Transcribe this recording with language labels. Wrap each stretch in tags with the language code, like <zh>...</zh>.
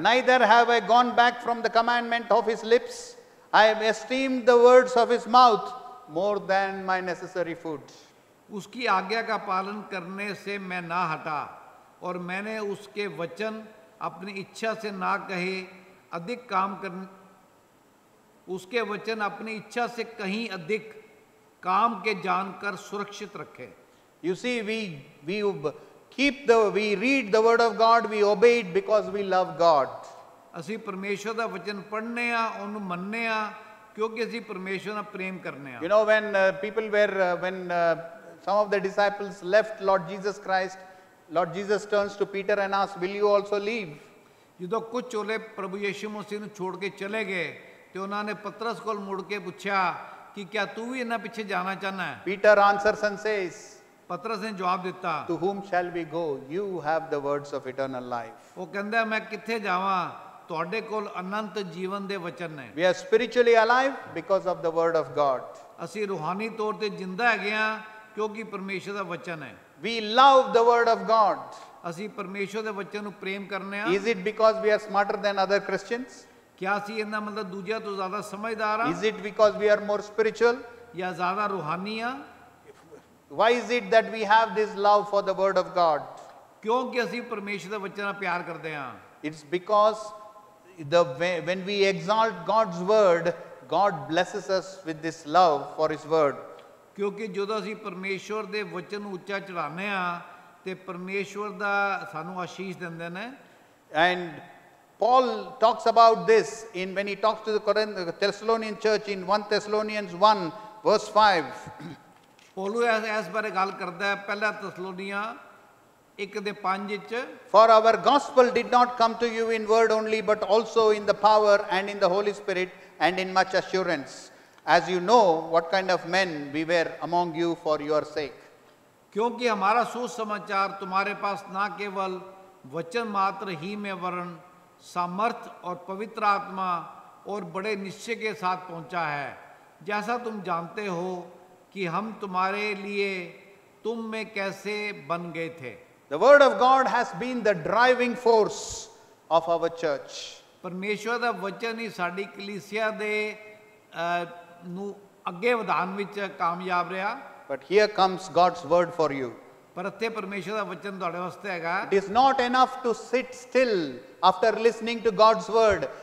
<en>neither have I gone back from the commandment of his lips. I have esteemed the words of his mouth more than my necessary food.</en> <hi>उसकी आज्ञा का पालन करने से मैं ना हटा और मैंने उसके वचन अपनी इच्छा से ना कहे अधिक काम कर उसके वचन अपनी इच्छा से कहीं अधिक काम के जानकर सुरक्षित रखे।</hi> <en>You see, we read the word of God, we obey it because we love God.</en> <pa>ਅਸੀਂ ਪਰਮੇਸ਼ਵਰ ਦਾ ਵਚਨ ਪੜ੍ਹਨੇ ਆ, ਉਹਨੂੰ ਮੰਨਨੇ ਆ, ਕਿਉਂਕਿ ਅਸੀਂ ਪਰਮੇਸ਼ਵਰ ਨਾਲ ਪ੍ਰੇਮ ਕਰਨੇ ਆ।</pa> <en>You know, when people were, when some of the disciples left Lord Jesus Christ, Lord Jesus turns to Peter and asks, will you also leave?</en> <pa>ਜਦੋਂ ਕੁਝ ਚੋਲੇ ਪ੍ਰਭੂ ਯੀਸ਼ੂ ਮਸੀਹ ਨੂੰ ਛੋੜ ਕੇ ਚਲੇ ਗਏ ਤੇ ਉਹਨਾਂ ਨੇ ਪਤਰਸ ਕੋਲ ਮੁੜ ਕੇ ਪੁੱਛਿਆ ਕਿ ਕਿਆ ਤੂੰ ਵੀ ਇਹਨਾਂ ਪਿੱਛੇ ਜਾਣਾ ਚਾਹਨਾ ਹੈ?</pa> <en>Peter answers and says,</en> <pa>ਪਤਰਸ ਨੇ ਜਵਾਬ ਦਿੱਤਾ,</pa> <en>to whom shall we go? You have the words of eternal life.</en> <pa>ਉਹ ਕਹਿੰਦਾ ਮੈਂ ਕਿੱਥੇ ਜਾਵਾਂ, ਤੁਹਾਡੇ ਕੋਲ ਅਨੰਤ ਜੀਵਨ ਦੇ ਵਚਨ ਨੇ।</pa> <en>We are spiritually alive because of the word of God.</en> <pa>ਅਸੀਂ ਰੂਹਾਨੀ ਤੌਰ ਤੇ ਜਿੰਦਾ ਹੈਗੇ ਆ ਕਿਉਂਕਿ ਪਰਮੇਸ਼ਰ ਦਾ ਵਚਨ ਹੈ।</pa> <en>We love the word of God.</en> <pa>ਅਸੀਂ ਪਰਮੇਸ਼ਰ ਦੇ ਵਚਨ ਨੂੰ ਪ੍ਰੇਮ ਕਰਨੇ ਆ।</pa> <en>Is it because we are smarter than other Christians?</en> <pa>ਕਿਆ ਅਸੀਂ ਇਹਨਾਂ ਮਤਲਬ ਦੂਜਿਆਂ ਤੋਂ ਜ਼ਿਆਦਾ ਸਮਝਦਾਰ ਆ?</pa> <en>Is it because we are more spiritual?</en> <pa>ਜਾਂ ਜ਼ਿਆਦਾ ਰੂਹਾਨੀ ਆ?</pa> <en>Why is it that we have this love for the word of God?</en> <pa>ਕਿਉਂਕਿ ਅਸੀਂ ਪਰਮੇਸ਼ਰ ਦੇ ਵਚਨ ਨਾਲ ਪਿਆਰ ਕਰਦੇ ਆ।</pa> <en>It's because when we exalt God's word, God blesses us with this love for his word.</en> <pa>ਕਿਉਂਕਿ ਜਦੋਂ ਅਸੀਂ ਪਰਮੇਸ਼ਵਰ ਦੇ ਵਚਨ ਨੂੰ ਉੱਚਾ ਚੜਾਉਂਦੇ ਆ ਤੇ ਪਰਮੇਸ਼ਵਰ ਦਾ ਸਾਨੂੰ ਆਸ਼ੀਸ਼ ਦਿੰਦੇ ਨੇ।</pa> <en>And Paul talks about this when he talks to the Thessalonian church in 1 Thessalonians 1 verse 5.</en> <pa>ਪੌਲੂ ਇਸ ਬਾਰੇ ਗੱਲ ਕਰਦਾ ਹੈ ਪਹਿਲਾ ਤਸਲੋਨੀਆਂ 1:5 ਵਿੱਚ।</pa> <en>For our gospel did not come to you in word only, but also in the power and in the Holy Spirit and in much assurance, as you know what kind of men we were among you for your sake.</en> <hi>क्योंकि हमारा सुसमाचार तुम्हारे पास ना केवल वचन मात्र ही में वरन सामर्थ और पवित्र आत्मा और बड़े निश्चय के साथ पहुंचा है, जैसा तुम जानते हो कि हम तुम्हारे लिए तुम में कैसे बन गए थे।</hi> <en>The word of God has been the driving force of our church.</en> <pa>परमेश्वर ਦਾ वचन ही ਸਾਡੀ ਕਲੀਸਿया ਦੇ ਨੂੰ ਅੱਗੇ ਵਧਾਉਣ ਵਿੱਚ ਕਾਮਯਾਬ ਰਿਹਾ।</pa> <en>But here comes God's word for you.</en> <pa>ਪਰ ਇੱਥੇ ਪਰਮੇਸ਼ਰ ਦਾ ਵਚਨ ਤੁਹਾਡੇ ਵਾਸਤੇ ਹੈਗਾ।</pa> <en>It is not enough to sit still after listening to God's word.</en>